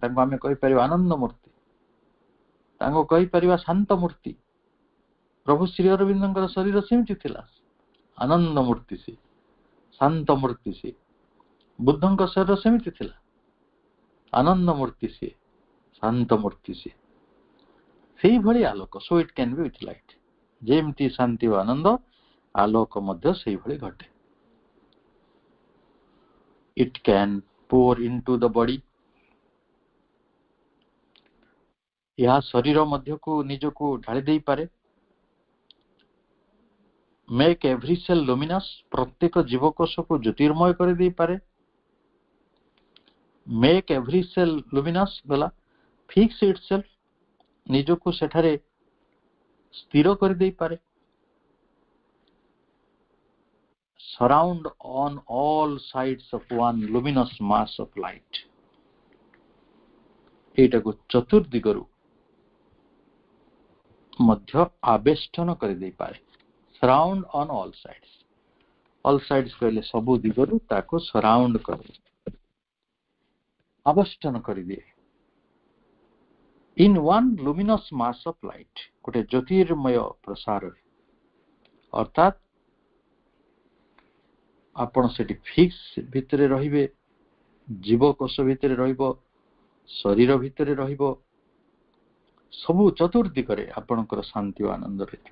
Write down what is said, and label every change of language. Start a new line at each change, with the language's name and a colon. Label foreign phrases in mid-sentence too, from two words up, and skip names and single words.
Odia: ତାଙ୍କୁ ଆମେ କହିପାରିବା ଆନନ୍ଦ ମୂର୍ତ୍ତି, ତାଙ୍କୁ କହିପାରିବା ଶାନ୍ତ ମୂର୍ତ୍ତି। ପ୍ରଭୁ ଶ୍ରୀ ଅରବିନ୍ଦଙ୍କର ଶରୀର ସେମିତି ଥିଲା, ଆନନ୍ଦ ମୂର୍ତ୍ତି ସେ, ଶାନ୍ତ ମୂର୍ତ୍ତି ସେ। ବୁଦ୍ଧଙ୍କ ଶରୀର ସେମିତି ଥିଲା, ଆନନ୍ଦ ମୂର୍ତ୍ତି ସିଏ, ଶାନ୍ତ ମୂର୍ତ୍ତି ସିଏ। ସେଇଭଳି ଆଲୋକ,
English: so it can be with light।
Odia: ଯେମିତି ଶାନ୍ତି ଓ ଆନନ୍ଦ, ଆଲୋକ ମଧ୍ୟ ସେଇଭଳି ଘଟେ।
English: it can pour into the body।
Odia: ଏହା ଶରୀର ମଧ୍ୟକୁ ନିଜକୁ ଢାଳି ଦେଇପାରେ।
English: make every cell luminous,
Odia: ପ୍ରତ୍ୟେକ ଜୀବକୋଷକୁ ଜ୍ୟୋତିର୍ମୟ କରିଦେଇପାରେ।
English: make every cell luminous
Odia: ଗଲା,
English: fix itself,
Odia: ନିଜକୁ ସେଠାରେ ସ୍ଥିର କରିଦେଇପାରେ।
English: surround on all sides of one luminous mass of light,
Odia: ଏଇଟାକୁ ଚତୁର୍ଦିଗରୁ ମଧ୍ୟ ଆବେଷ୍ଟନ କରିଦେଇପାରେ।
English: surround on all sides, all sides
Odia: କହିଲେ ସବୁ ଦିଗରୁ ତାକୁ ସରାଉଣ୍ଡ କରେ, ଆବେଷ୍ଟନ କରିଦିଏ।
English: in one luminous mass of light,
Odia: ଗୋଟେ ଜ୍ୟୋତିର୍ମୟ ପ୍ରସାରରେ, ଅର୍ଥାତ୍ ଆପଣ ସେଠି ଫିକ୍ସ ଭିତରେ ରହିବେ, ଜୀବକୋଷ ଭିତରେ ରହିବ, ଶରୀର ଭିତରେ ରହିବ, ସବୁ ଚତୁର୍ଦିଗରେ ଆପଣଙ୍କର ଶାନ୍ତି ଓ ଆନନ୍ଦ ରହିଥିବ।